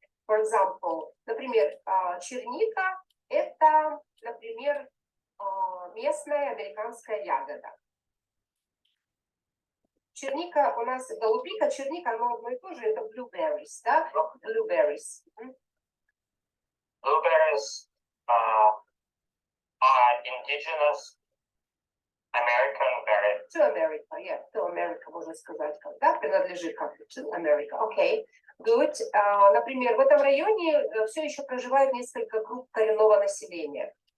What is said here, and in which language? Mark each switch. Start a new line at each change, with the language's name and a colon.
English: For example,
Russian: например, черника – это, например, местная американская ягода. Черника у нас, голубика, черника, оно одно и то же, это blueberries, да?
English: Blueberries. Blueberries are indigenous American berry. To America, yeah, to America,
Russian: можно сказать, да, принадлежит как-то
English: to America, okay, good.
Russian: Например, в этом районе все еще проживают несколько групп коренного населения.